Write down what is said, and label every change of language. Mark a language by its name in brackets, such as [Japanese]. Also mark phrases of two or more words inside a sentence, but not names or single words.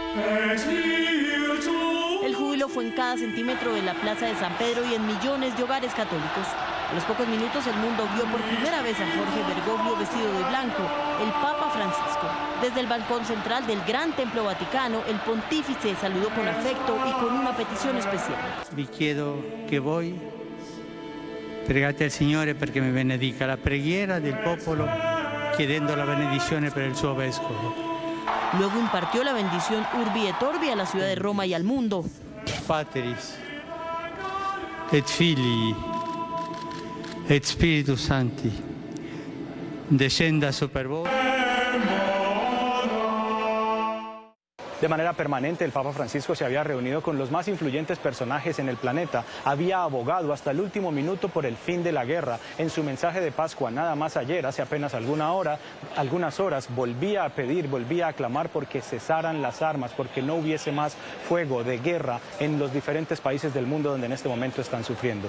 [Spanish] El júbilo fue en cada centímetro de la Plaza de San Pedro y en millones de hogares católicos. A los pocos minutos el mundo vio por primera vez a Jorge Bergoglio vestido de blanco, el Papa Francisco. Desde el balcón central del Gran Templo Vaticano, el pontífice saludó con afecto y con una petición especial. [Italian] Vi chiedo che voi pregate al Signore perché mi benedica la preghiera del popolo, chiedendo la benedizione per il suo vescovo. [Spanish] Luego impartió la bendición [Latin] Urbi et Orbi [Spanish] a la ciudad de Roma y al mundo. [Latin] Patris et Filii et Spiritus Sancti, descenda super vos. [Spanish] De manera permanente, el Papa Francisco se había reunido con los más influyentes personajes en el planeta. Había abogado hasta el último minuto por el fin de la guerra. En su mensaje de Pascua, nada más ayer, hace apenas algunas horas, volvía a pedir, volvía a clamar porque cesaran las armas, porque no hubiese más fuego de guerra en los diferentes países del mundo donde en este momento están sufriendo.